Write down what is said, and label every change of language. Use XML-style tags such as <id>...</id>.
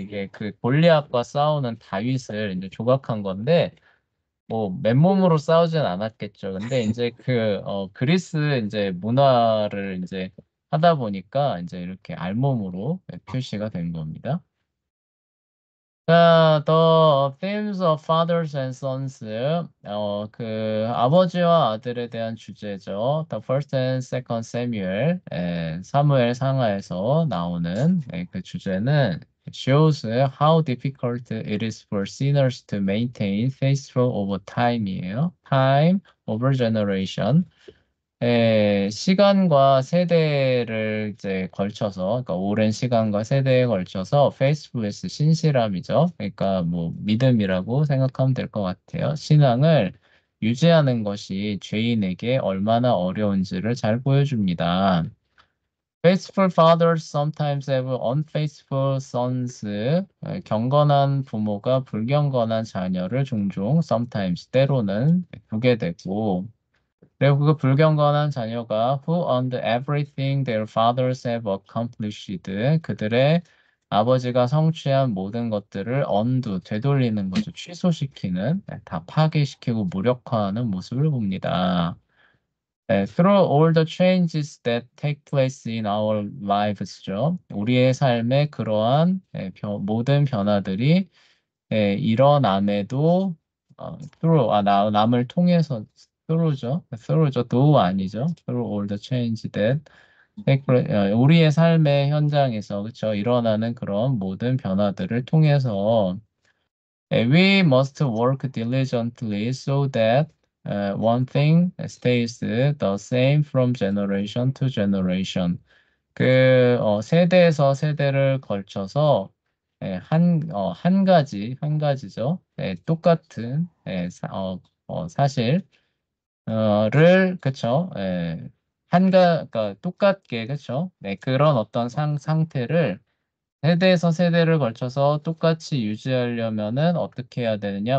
<ko>이게 그 골리앗과 싸우는 다윗을 이제 조각한 건데 뭐 맨몸으로 싸우진 않았겠죠. 근데 이제 그 그리스 이제 문화를 이제 하다 보니까 이제 이렇게 알몸으로 표시가 된 겁니다.</ko> <en>자, The themes of fathers and sons.</en> <ko>그 아버지와 아들에 대한 주제죠.</ko> <en>The first and second Samuel,</en> <ko>사무엘 상하에서 나오는 그 주제는</ko> <en>shows how difficult it is for sinners to maintain faithful over time이에요. Time over generation.</en> <ko>시간과 세대를 이제 걸쳐서, 그러니까 오랜 시간과 세대에 걸쳐서 faithfulness, 신실함이죠. 그러니까 뭐 믿음이라고 생각하면 될 것 같아요. 신앙을 유지하는 것이 죄인에게 얼마나 어려운지를 잘 보여줍니다.</ko> <en>Faithful fathers sometimes have unfaithful sons.</en> <ko>경건한 부모가 불경건한 자녀를 종종 sometimes 때로는 두게 되고 그리고 그 불경건한 자녀가</ko> <en>who owned everything their fathers have accomplished</en> <ko>그들의 아버지가 성취한 모든 것들을 undo 되돌리는 거죠. 취소시키는 다 파괴시키고 무력화하는 모습을 봅니다.</ko> <en>Through all the changes that take place in our lives죠.</en> <ko>우리의 삶에 그러한 모든 변화들이 일어남에도 through 남을 통해서 through죠. do 아니죠.</ko> <en>through all the change that take place,</en> <ko>우리의 삶의 현장에서 그렇죠. 일어나는 그런 모든 변화들을 통해서</ko> <en>we must work diligently so that one thing stays the same from generation to generation.</en> <ko>세대에서 세대를 걸쳐서 한 가지죠. 똑같은 사실, 그쵸. 그러니까 똑같게, 그쵸? 네, 그런 어떤 상태를 세대에서 세대를 걸쳐서 똑같이 유지하려면은 어떻게 해야 되느냐?</ko>